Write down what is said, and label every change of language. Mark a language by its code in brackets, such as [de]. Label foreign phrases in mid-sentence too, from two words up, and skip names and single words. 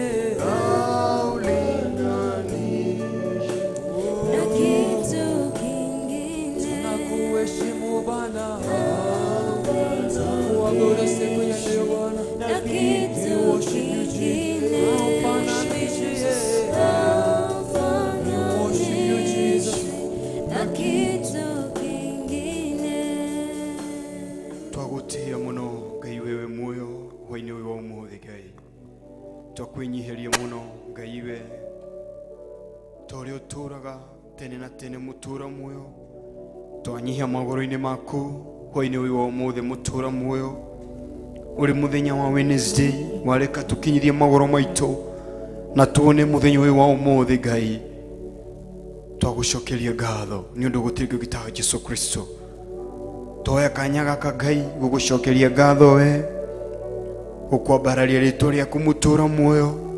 [sw] Na kitu kingine. tunakuheshimu Bwana, tunakuabudu siku ya leo Bwana. Na kitu kingine. Haufananishwi, [en] worship you Jesus. [sw] Na kitu kingine. [ki] Twagutia muno Ngai wewe muoyo hwa-ini wa umuthi Ngai twakwinyihĩria muno Ngai we torĩa ũtũraga tene na tene mũtũra muoyo twanyihia magũrũ-inĩ maku hwa-ini wa umuthi mũtũra muoyo ũrĩ mũthenya wa Wednesday wareka tũkinyithie magũrũ maitũ na tuone mũthenya ũyũ wa umuthi Ngai twagũcokeria ngatho nĩ ũndũ gũtirĩ kĩngĩ ta Jesũ Kristo toya kanya gaka Ngai gũgũcokeria ngatho we gũkwambararia rĩtwa rĩaku mũtũra muoyo